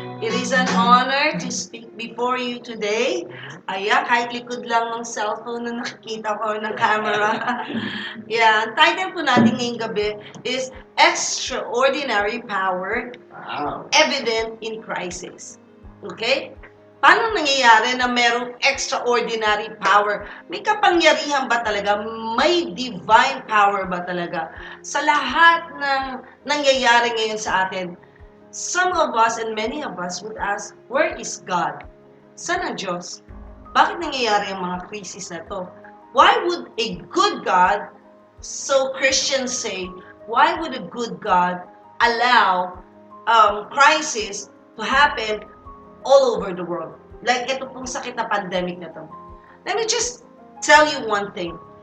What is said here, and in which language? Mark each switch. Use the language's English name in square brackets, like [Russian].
[English] It is an honor to speak before you today. [Filipino] Kahit likod lang ng cellphone na nakikita ko ng camera. Ang title po natin ngayong gabi is Extraordinary Power, Evident in Crisis. Okay? Paano nangyayari na merong extraordinary power? May kapangyarihan ba talaga? May divine power ba talaga? Sa lahat ng nangyayari ngayon sa atin, [English] some of us and many of us would ask, where is God? [Filipino] Saan ang Diyos? Bakit nangyayari ang mga crisis na to? [English] Why would a good God, so Christians say, why would a good God allow crisis to happen all over the world? Like [Filipino] ito pong sakit na pandemic na to. [English] Let me just tell you one thing.